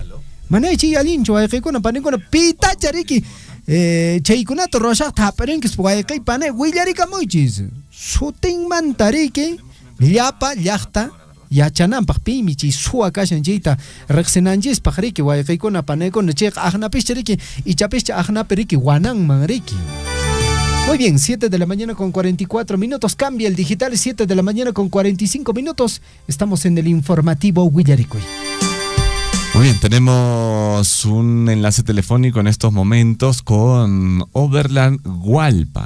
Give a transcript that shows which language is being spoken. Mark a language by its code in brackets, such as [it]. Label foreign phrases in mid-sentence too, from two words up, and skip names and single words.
[qu] Manaychi allinchu wayqikuna panikuna pitacha riki chaykunata roshaqta hapirinkis wayqiy panay willarikamunchis. Sutinmanta riki llapa llaqta yachananpaq pimi chay suwa kashan chayta riqsinanchispaq riki wayqiykuna panaykuna chayqa aqnapischa riki ichapischa aqnapi riki wananman riki. [es] Muy bien, 7 de la mañana con 44 minutos, cambia el digital, 7 de la mañana con 45 minutos, estamos en el informativo Willaricuy. Muy bien, tenemos un enlace telefónico en estos momentos con Overland Hualpa.